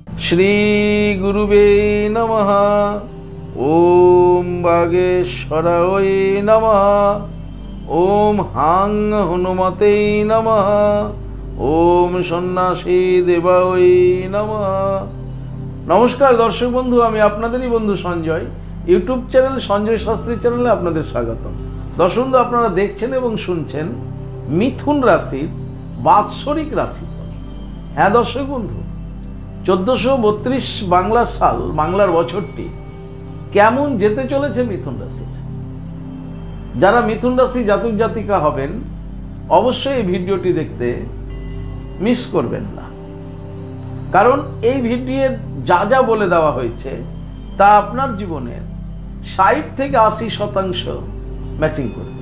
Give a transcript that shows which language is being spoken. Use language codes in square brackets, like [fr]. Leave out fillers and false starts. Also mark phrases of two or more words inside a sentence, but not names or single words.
[sa] श्री गुरुवे नमः। ओम बागेश्वराय नमः। ओम हां हनुमते नमः। ओम सन्यासी देवाय नमः। [bn] নমস্কার দর্শক বন্ধু, আমি আপনাদেরই বন্ধু সঞ্জয়। ইউটিউব চ্যানেল সঞ্জয় শাস্ত্রী চ্যানেলে আপনাদের স্বাগতম। দর্শক বন্ধু, আপনারা দেখছেন এবং শুনছেন মিথুন রাশির বাৎসরিক রাশিফল। হ্যাঁ দর্শক বন্ধু, 1432 বাংলা সাল, বাংলার বছরটি কেমন যেতে চলেছে মিথুন রাশির। যারা মিথুন রাশি জাতক জাতিকা হবেন অবশ্যই এই ভিডিওটি দেখতে মিস করবেন না, কারণ এই ভিডিওর যা যা বলে দেওয়া হয়েছে তা আপনার জীবনের 60 থেকে 80% ম্যাচিং করবে।